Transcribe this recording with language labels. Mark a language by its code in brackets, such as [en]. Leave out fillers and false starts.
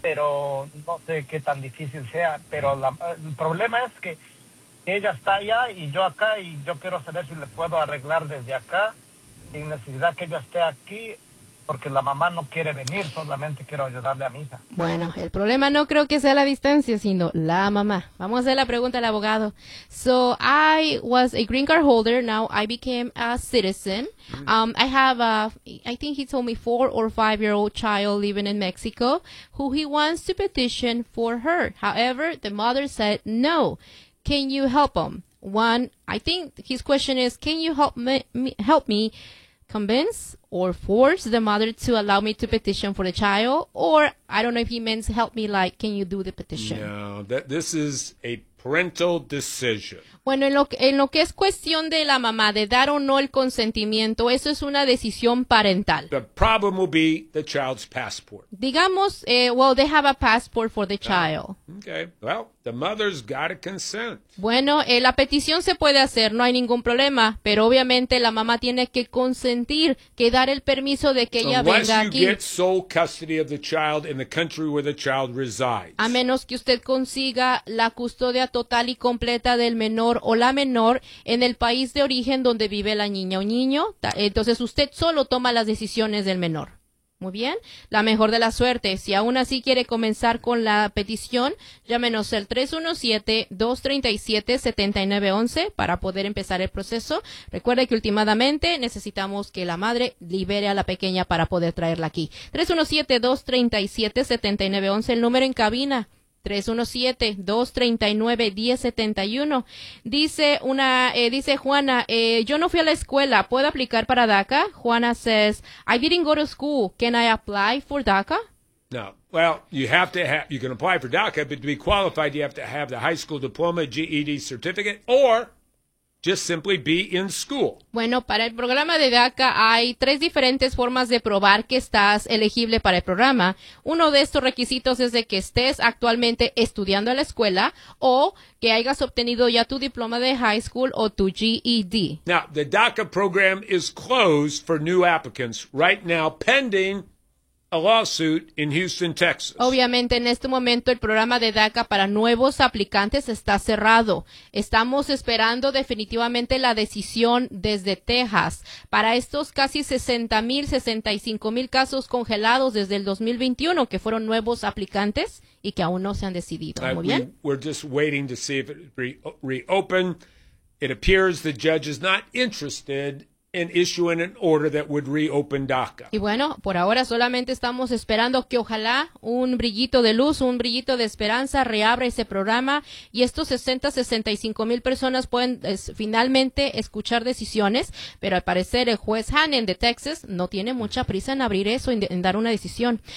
[es] Pero no sé qué tan difícil sea, pero el problema es que ella está allá y yo acá, y yo quiero saber si le puedo arreglar desde acá sin necesidad que ella esté aquí, porque la mamá no quiere venir, solamente quiero ayudarle a mi hija. Bueno, el problema no creo que sea la distancia, sino la mamá. Vamos a hacer la pregunta al abogado. [en] So, I was a green card holder, now I became a citizen. I have a, I think he told me, 4 or 5 year old child living in Mexico, who he wants to petition for her. However, the mother said no. Can you help him? One, I think his question is, can you help me convince or force the mother to allow me to petition for the child? Or I don't know if he means help me, like, can you do the petition? No, this is a parental decision. [es] Bueno, en lo que es cuestión de la mamá, de dar o no el consentimiento, eso es una decisión parental. [en] The problem will be the child's passport. [es] Digamos, [en] well, they have a passport for the child. Okay, well, the mother's got a consent. [es] Bueno, la petición se puede hacer, no hay ningún problema, pero obviamente la mamá tiene que consentir, que dar el permiso de que ella venga aquí. [en] Unless you get sole custody of the child in the country where the child resides. [es] A menos que usted consiga la custodia total y completa del menor o la menor en el país de origen donde vive la niña o niño, entonces usted solo toma las decisiones del menor. Muy bien, la mejor de la suerte. Si aún así quiere comenzar con la petición, llámenos al 317-237-7911 para poder empezar el proceso. Recuerde que últimamente necesitamos que la madre libere a la pequeña para poder traerla aquí. 317-237-7911, el número en cabina. 317-239-1071. Dice Juana, yo no fui a la escuela, ¿puedo aplicar para DACA? [en] Juana says, I didn't go to school, can I apply for DACA? No. Well, you can apply for DACA, but to be qualified, you have to have the high school diploma, GED certificate, or just simply be in school. [es] Bueno, para el programa de DACA hay 3 diferentes formas de probar que estás elegible para el programa. Uno de estos requisitos es de que estés actualmente estudiando en la escuela o que hayas obtenido ya tu diploma de high school o tu GED. [en] Now, the DACA program is closed for new applicants right now, pending a lawsuit in Houston, Texas. [es] Obviamente, en este momento, el programa de DACA para nuevos aplicantes está cerrado. Estamos esperando definitivamente la decisión desde Texas. Para estos casi 60,000, 65,000 casos congelados desde el 2021, que fueron nuevos aplicantes y que aún no se han decidido. Muy bien. [en] We're just waiting to see if it reopened. It appears the judge is not interested and issuing an order that would reopen DACA. [es] Y bueno, por ahora solamente estamos esperando que ojalá un brillito de luz, un brillito de esperanza reabra ese programa y estos 60, 65 mil personas pueden finalmente escuchar decisiones, pero al parecer el juez Hannon de Texas no tiene mucha prisa en abrir eso, en dar una decisión.